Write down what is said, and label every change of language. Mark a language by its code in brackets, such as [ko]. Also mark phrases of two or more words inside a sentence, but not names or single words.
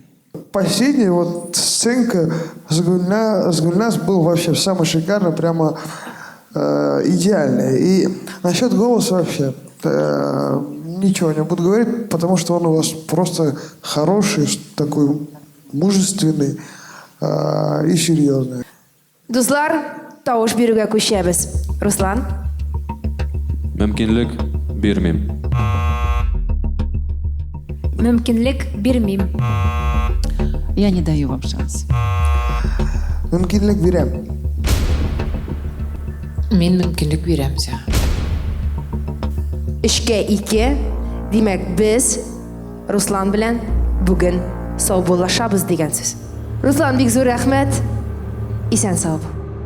[ru] Последняя вот сценка с Гульнас был вообще самый шикарный, прямо идеальный. И насчет голоса вообще ничего не буду говорить, потому что он у вас просто хороший, такой мужественный и серьезный. [tt] Дуслар, тавыш бирүгә күчәбез. Руслан? Мөмкинлек бирмим. Мөмкинлек бирмим. [ru] Я не даю вам шанс. [tt] Мөмкинлек берем. Мен мөмкинлек бирәм сиңа. 3-ке 2. Димәк, без Руслан белән бүген саубуллашабыз дигән сүз. Руслан, бик зур рәхмәт. Исән сау бул.